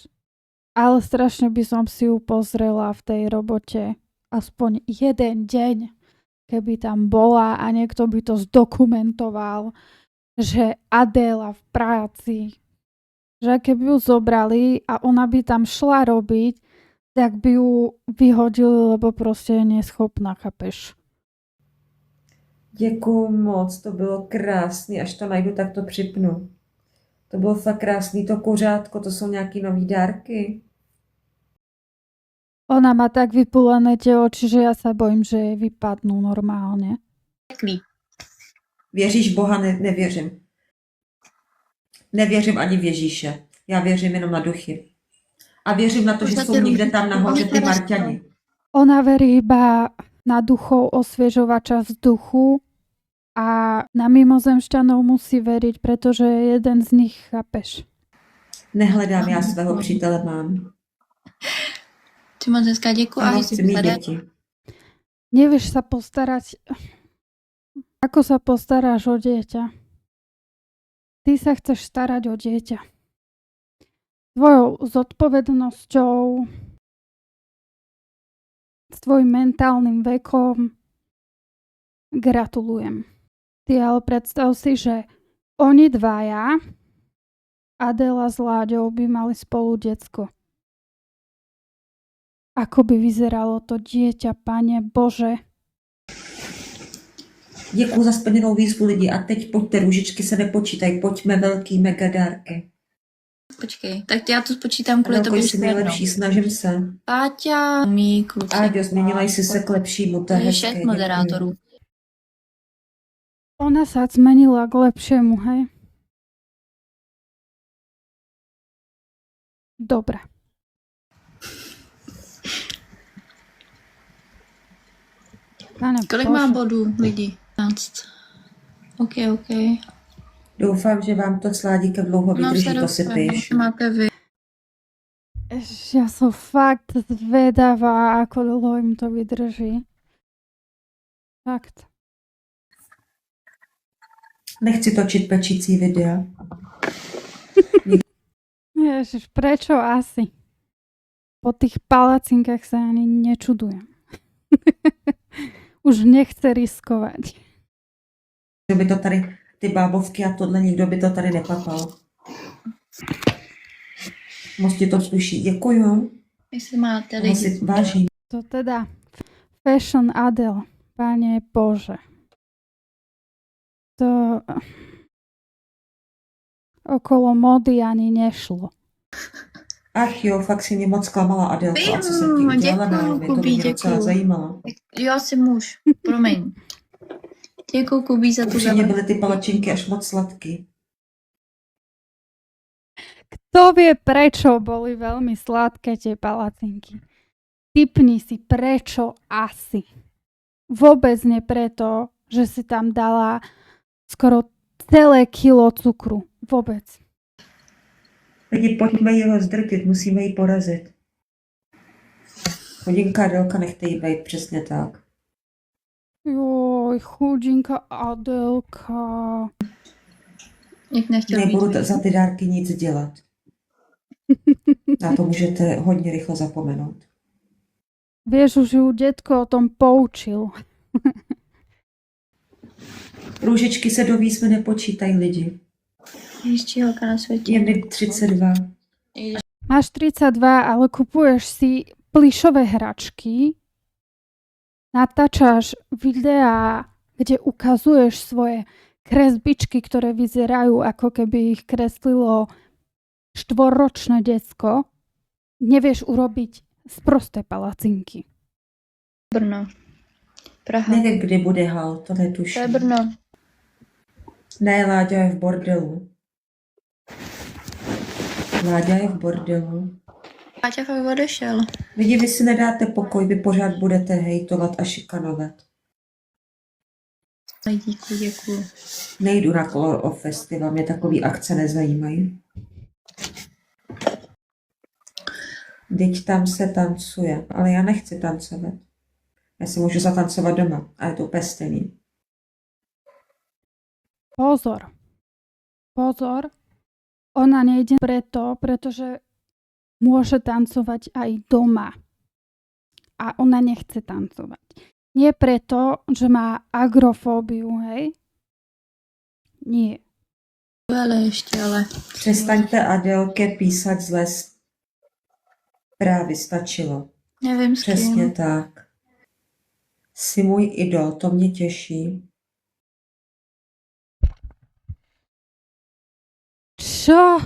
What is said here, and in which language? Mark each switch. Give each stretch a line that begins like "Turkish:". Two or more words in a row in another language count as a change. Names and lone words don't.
Slovak: Ale strašne by som si ju pozrela v tej robote aspoň jeden deň, keby tam bola a niekto by to zdokumentoval, že Adéla v práci, že keby ju zobrali a ona by tam šla robiť, tak by ju vyhodili, lebo proste je neschopná, chápeš.
Czech: Děkuju moc, to bylo krásný, až to najdu, tak to připnu. To bylo fakt krásný, to kuřátko, to jsou nějaký nový dárky.
Slovak: Ona má tak vypulené tie oči, že ja sa bojím, že jej vypadnú normálne.
Czech: Věříš Boha? Nevěřím. Nevěřím ani v Ježíše. Já věřím jenom na duchy. A věřím na to, že jsou někde tam nahoře ty Marťani.
Slovak: Ona verí iba na duchov osviežovača vzduchu a na mimozemšťanov musí veriť, pretože jeden z nich, chápeš.
Czech: Nehledám, já svého přítele mám. Ty moc hezká, děkuji. A chci mít děti.
Slovak: Nevieš sa postarať. Ako sa postaráš o dieťa? Ty sa chceš starať o dieťa. Tvojou zodpovednosťou, s tvojim mentálnym vekom gratulujem. Ty ale predstav si, že oni dvaja, Adela s Láďou, by mali spolu decko. Ako by vyzeralo to dieťa, Pane Bože?
Czech: Děkuji za splněnou výzvu lidi. A teď pojďte, růžičky se nepočítají, pojďme velký megadárky. Počkej, tak já to spočítám kvůli tobě jsi nejlepší, snažím se. Páťa, mý kluci. Áďo, změnila jsi se k lepšímu, to je hezké. 6 moderátorů.
Slovak: Ona sa zmenila k lepšiemu, hej? Dobre. Pane
Czech: Kolik
Slovak: Bože.
Czech: má bodů lidi? 15. OK. Doufám, že vám to s Ládíkem dlouho vydrží, to si píš. Máte vy.
Slovak: Ja som fakt zvedavá, ako dlho im to vydrží. Fakt.
Czech: Nechci točit pečící videa.
Slovak: Ježiš, prečo asi? Po tých palacinkách sa ani nečudujem. Už nechce riskovať.
Czech: Kdo by to tady, ty bábovky a tohle, nikdo by to tady nepapal. Moc ti to sluší. Děkuju. Jestli máte Toho si lidi. vážím. To teda Fashion Adele, Pane Bože.
Slovak: To okolo mody ani nešlo.
Czech: Ach jo, fakt si mě moc klamala, Adelko. A co jsem ti udělala? Děkuju, Mě to Kubí, mě docela děkuju. zajímalo. Jo, asi muž. Promiň. Děkuju, Kubí, za tu Upřímně byly ty palačinky až moc sladký.
Slovak: Kto vie, prečo boli veľmi sladké tie palacinky? Tipni si, prečo asi. Vôbec nie preto, že si tam dala skoro celé kilo cukru. Vôbec.
Czech: Lidi, pojďme ji rozdrtit, musíme ji porazit. Chodinka Adelka, nechte jí být, přesně tak.
Slovak: Joj, chudinka Adelka.
Czech: Jak nechtěl Nebudu mít. za ty dárky nic dělat. Na to můžete hodně rychle zapomenout.
Slovak: Vieš, už ju detko o tom poučil.
Czech: Růžičky se do výzvy nepočítají lidi. Ještě holka na světě. Je mi 32.
Slovak: Máš 32, ale kupuješ si plišové hračky, natáčaš videá, kde ukazuješ svoje kresbičky, ktoré vyzerajú, ako keby ich kreslilo 4-ročné decko, nevieš urobiť z prosté palacinky.
Czech: Brno. Praha. Nevím, kdy bude hal, to To je netuším. Brno. Ne, Láďa je v bordelu. Láďa je v bordelu. Láďa fakt odešel. Lidi, vy si nedáte pokoj, vy pořád budete hejtovat a šikanovat. Aj díku, děkuju. Nejdu na Color of Festival, mě takový akce nezajímají. Vždyť tam se tancuje, ale já nechci tancovat. Já si můžu zatancovat doma a je to úplně stejný. Pozor. Pozor.
Slovak: Ona nejde pretože môže tancovať aj doma. A ona nechce tancovať. Nie preto, že má agrofóbiu, hej? Nie.
Czech: Ale ještě, ale... Přestaňte Adelke písat zlé zprávy, stačilo. Nevím s Přesně kým. tak. Jsi můj idol, to mě těší.
Slovak: Čo?